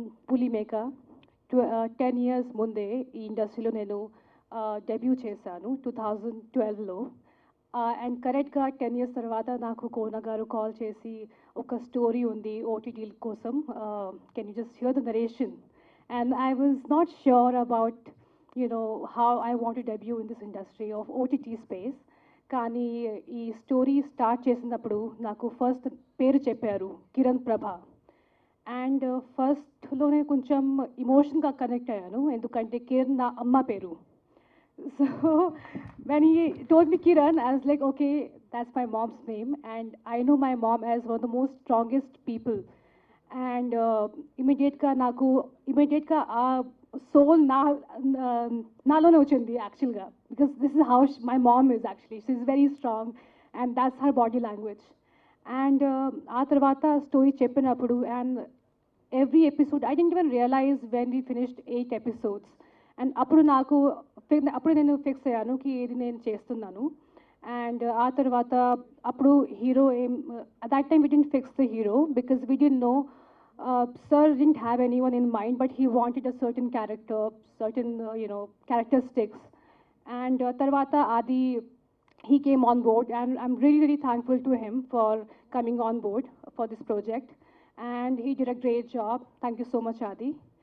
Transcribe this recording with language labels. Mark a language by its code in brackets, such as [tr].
[te] పులి మేక 10 years ముందే ఈ ఇండస్ట్రీలో నేను డెబ్యూ చేశాను 2012లో. అండ్ కరెక్ట్గా 10 years తర్వాత నాకు కోన గారు కాల్ చేసి ఒక స్టోరీ ఉంది ఓటీటీ కోసం, [en] Can you just hear the narration. And I was not sure about, how I want to debut in this industry of OTT space. [te] కానీ ఈ స్టోరీ స్టార్ట్ చేసినప్పుడు నాకు ఫస్ట్ పేరు చెప్పారు కిరణ్ ప్రభ. అండ్ ఫస్ట్లోనే కొంచెం ఇమోషన్గా కనెక్ట్ అయ్యాను, ఎందుకంటే కిరణ్ నా అమ్మ పేరు. [en] So when he told me Kiran, I was like, okay, that's my mom's name. And I know my mom as one of the most strongest people. And ఇమీడియట్గా [te] ఆ సోల్ నాలోనే వచ్చింది [en] యాక్చువల్గా, because this is how my mom is actually. She is very strong and that's her body language. అండ్ [te] ఆ తర్వాత story చెప్పినప్పుడు [en] And every episode I didn't even realise when we finished 8 episodes. [te] And అప్పుడు నేను fix అయ్యాను కి ఇది నేను చేస్తున్నాను. [en] and [te] ఆ తర్వాత అప్పుడు hero [en] at that time we didn't fix the hero because we didn't know, sir didn't have anyone in mind, but he wanted a certain character, certain characteristics. And tarvata Adi, he came on board and I'm really really thankful to him for coming on board for this project, and he did a great job. Thank you so much, Adi.